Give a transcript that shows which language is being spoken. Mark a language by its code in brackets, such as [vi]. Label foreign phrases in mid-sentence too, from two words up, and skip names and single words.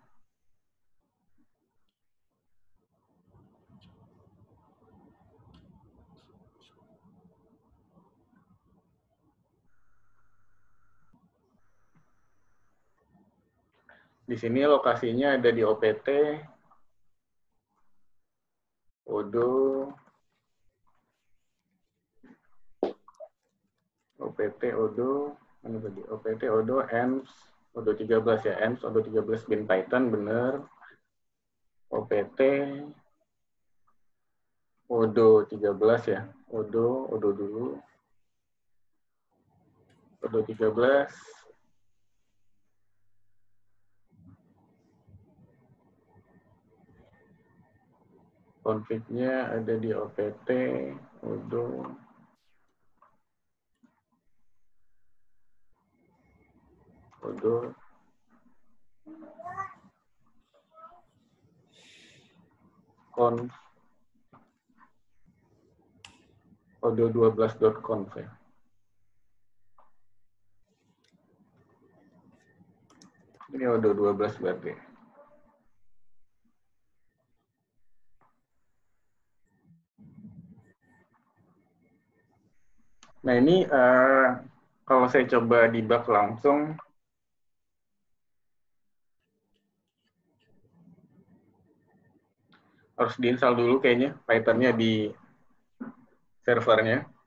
[id] Di sini lokasinya ada di OPT, Odo, mana tadi? OPT, Odo, ENVS, Odo 13 ya, ENVS, Odo 13 bin Python, bener. OPT, Odo 13 ya, Odo dulu. Odo 13. Config-nya ada di OPT, Odo. Conf. Odo12.conf ya. Ini Odo 12 berarti. Nah ini kalau saya coba debug langsung, harus diinstal dulu kayaknya Python-nya di servernya.